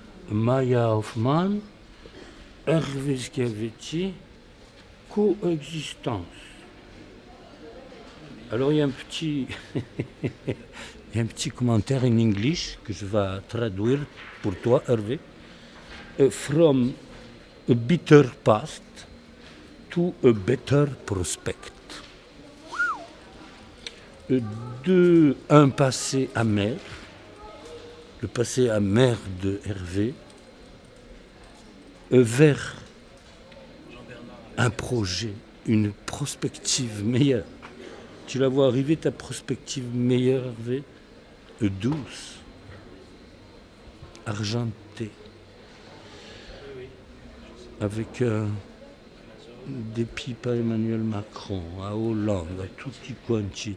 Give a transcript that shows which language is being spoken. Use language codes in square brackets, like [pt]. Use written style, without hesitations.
[fr] Maya Hoffman, Hervé Schiavetti, coexistence. Alors il y a un petit, il y a un petit commentaire en anglais que je vais traduire pour toi, Hervé. [en] From a bitter past to a better prospect. [fr] Un passé amer, le passé amer de Hervé, vers un projet, une prospective meilleure. Tu la vois arriver, ta prospective meilleure, Hervé, douce, argentée, avec des pipes à Emmanuel Macron, à Hollande, à tutti quanti.